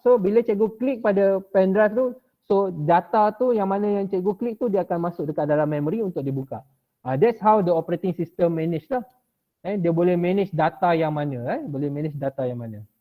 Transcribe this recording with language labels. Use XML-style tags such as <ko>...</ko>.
<ms>So bila cikgu klik pada pen drive tu, so data tu yang mana yang cikgu klik tu dia akan masuk dekat dalam memory untuk dibuka.</ms> <en>That's how the operating system manage lah.</en> <ms>Dia boleh manage data yang mana boleh manage data yang mana.</ms>